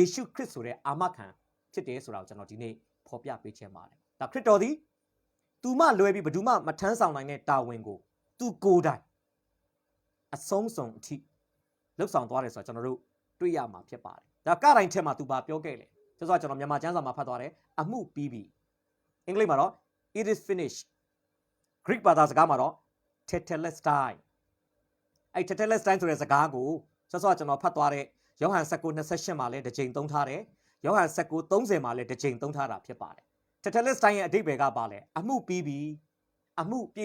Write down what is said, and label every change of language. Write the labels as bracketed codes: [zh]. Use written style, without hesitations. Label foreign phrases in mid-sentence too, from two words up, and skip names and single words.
[my] ရှုခရစ်ဆိုတဲ့အာမခံဖြစ်တယ်ဆိုတာကိုကျွန်တော်ဒီနေ့ဖော်ပြပေးချင်ပါတယ်ဒါခရစ်တော်သည်သူမှလွယ်ပြီးဘယ်သူမှမထမ်းဆောင်နိုင်တဲ့တာဝန်ကိုသူကိုယ်တိုင်အဆုံးစုံအထိလှုပ်ဆောင်သွားတယ်ဆိုတော့ကျွန်တော်တို့တွေ့ရမှာဖြစ်ပါတယ်ဒါ ကတိုင်းထဲမှာသူပါပြောခဲ့လေဆိုတော့ကျွန်တော်မြန်မာကျမ်းစာမှာဖတ်သွားတယ်အမှုပြီးပြီအင်္ဂလိပ်မှာတော့ [en] it is finished [my] Greek ဘာသာစကားမှာတော့ tetelestai အဲ့ tetelestai ဆိုတဲ့စကားကိုဆိုတော့ကျွန်တော်ဖတ် သွားတဲ့ယောဟန်19:28မှာလည်းတစ်ချိန်သုံးထားတယ်ယောဟန်19:30မှာလည်းတစ်ချိန်သုံးထားတာဖြစ်ပါတယ် tetelestai ရဲ့အဓိပ္ပာယ်ကပါလဲအမှုပြီးပြီအမှုပြ